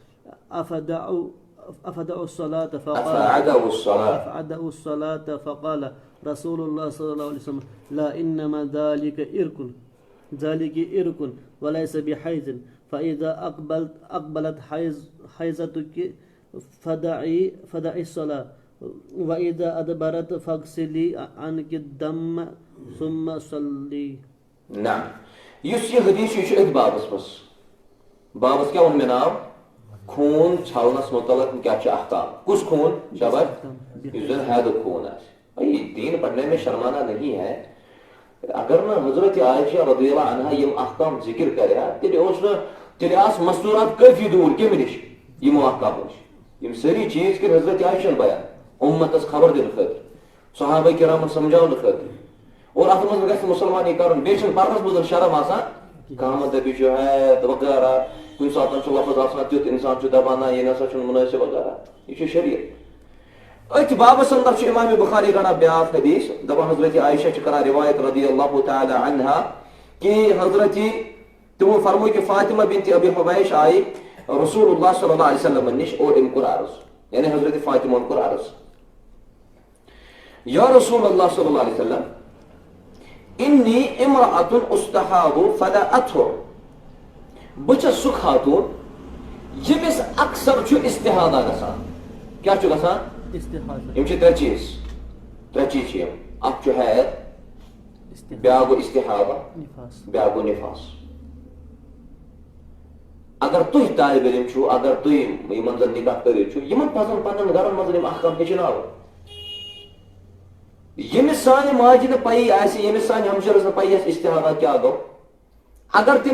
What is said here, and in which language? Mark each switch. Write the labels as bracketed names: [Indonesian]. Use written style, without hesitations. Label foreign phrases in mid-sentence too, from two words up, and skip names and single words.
[Arabic] أفدع الصلاة فقال رسول الله صلى الله عليه وسلم لا إنما ذلك إرك وليس بحيض فإذا أقبلت حيضتك فدعي الصلاة وإذا أدبرت فاغسلي عنك الدم ثم صلي. [Kashmiri] نعم يس حديث يش بابس کیا ون مے ناو خوٗن چھلنس متعلق کیا احکام کس خوٗن شاباش یُس زن حیدُک خوٗن آسہِ [Urdu] بھائی دین پڑھنے میں شرمانا نہیں ہے [Kashmiri] اگر نہ حضرت عائشہ [Arabic] رضی اللہ عنہا [Kashmiri] یم احکام ذکر کریا تیلہِ آس مستورات کافی دور کمہِ نش یمو احکامو نش یم سٲری چیز کر حضرت عائشہ بیان امتس خبر دِنہٕ خٲطرٕ صحابہ کرامن سمجھاونہٕ خٲطرٕ اور اتھ منٛز گژھِ مسلمان یہِ کرُن بیٚیہِ چھُنہٕ پرنس منٛز شرم آسان کانٛہہ دپہِ چھُ ہے وغیرہ کُنہِ ساتہٕ چھُ لفظ آسان تیُتھ انسان چھُ دپان نہ یہِ نسا چھُنہٕ مُنٲسِب وغیرہ یہِ چھُ شریعت اتھ بابس اندر چھُ امام بخاری گڑا بیاکھ حدیث دپان حضرت عائشہ چھِ کران روایت [Arabic] رضی اللہ تعالی عنہا [Kashmiri] کہ حضرت تمو فرموو کہ فاطمہ بنت ابی حبیش آئی [Arabic] رسول اللہ صلی اللہ علیہ وسلم [Kashmiri] نش اور ام کوٚر عرض یعنی حضرت فاطمہ کوٚر عرض [Arabic] یا رسول اللہ صلی اللہ علیہ وسلم انی امرأة استحاض فلا اطهر [Kashmiri] بہٕ چھَس سُہ خاتون ییٚمِس اکثر چھُ استحاضہ گژھان کیٛاہ چھُ گژھان یم چھِ ترٛےٚ چیٖز چھِ یم اکھ چھُ حید بیٛاکھ گوٚو استحاضہ بیٛاکھ گوٚو نفاس اگر تُہۍ طالب علم چھُو اگر تُہۍ یمن زن نکاح کٔرِتھ چھُو یمن پزن پننٮ۪ن گرن منٛز یِم احکام ہیٚچھناوٕنۍ ییٚمِس سانہِ ماجہِ نہٕ پیی آسہِ ییٚمِس سانہِ ہمشیرس نہٕ پیی آسہِ استحاضہ کیٛاہ گوٚو اگر تم